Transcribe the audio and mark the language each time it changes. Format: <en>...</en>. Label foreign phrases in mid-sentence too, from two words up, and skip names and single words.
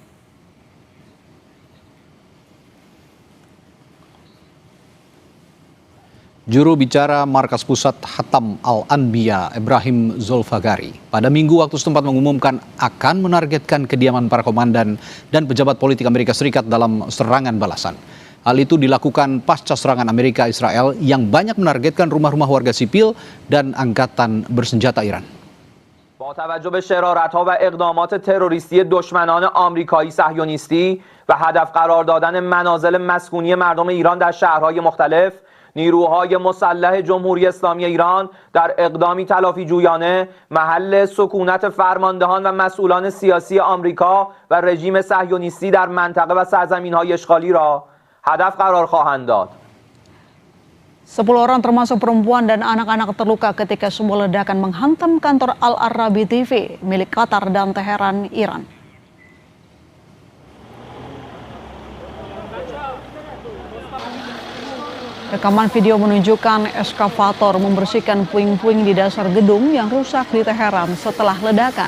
<id>Juru bicara Markas Pusat Hatam Al-Anbiya Ibrahim Zulfagari pada Minggu waktu setempat mengumumkan akan menargetkan kediaman para komandan dan pejabat politik Amerika Serikat dalam serangan balasan. Hal itu dilakukan pasca serangan Amerika Israel yang banyak menargetkan rumah-rumah warga sipil dan angkatan bersenjata Iran.</id> <fa>با توجه به شرارت‌ها و اقدامات تروریستی دشمنان آمریکایی صهیونیستی و هدف قرار دادن منازل مسکونی مردم ایران در شهرهای مختلف، نیروهای مسلح جمهوری اسلامی ایران در اقدامی تلافی جویانه محل سکونت فرماندهان و مسئولان سیاسی آمریکا و رژیم صهیونیستی در منطقه و سرزمین‌های اشغالی را هدف قرار خواهند داد.</fa> <id>10 orang termasuk perempuan dan anak-anak terluka ketika sebuah ledakan menghantam kantor Al Arabi TV milik Qatar dan Teheran, Iran. Rekaman video menunjukkan eskavator membersihkan puing-puing di dasar gedung yang rusak di Teheran setelah ledakan.</id>